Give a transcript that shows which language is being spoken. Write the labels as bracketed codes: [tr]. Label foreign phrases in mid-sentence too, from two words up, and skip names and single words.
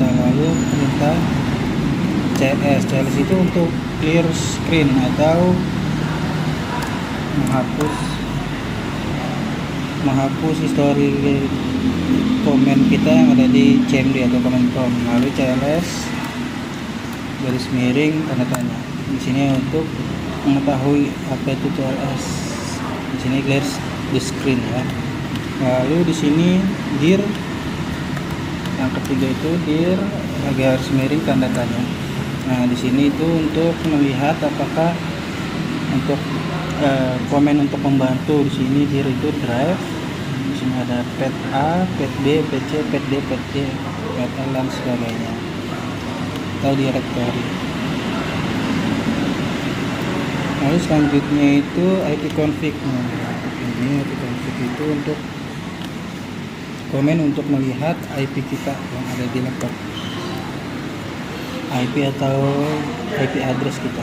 [id] Lalu perintah CLS itu untuk [en] clear screen [id] atau menghapus histori komen kita yang ada di CMD atau [en] command prompt. [id] Lalu CLS garis miring tanda tanya. Di sini untuk mengetahui apa itu CLS. Di sini [en] clear the screen [id] ya. Lalu di sini dir yang ketiga itu dir garis miring tanda tanya. Nah, di sini itu untuk melihat apakah untuk komen untuk membantu. Di sini dir itu drive. Di sini ada pet A, pet B, pet C, pet D, pet E, pet L dan sebagainya. Atau direktori. Lalu selanjutnya itu ipconfig. Ini ipconfig itu untuk komen untuk melihat IP kita yang ada di laptop, IP atau [en] IP address [id] kita.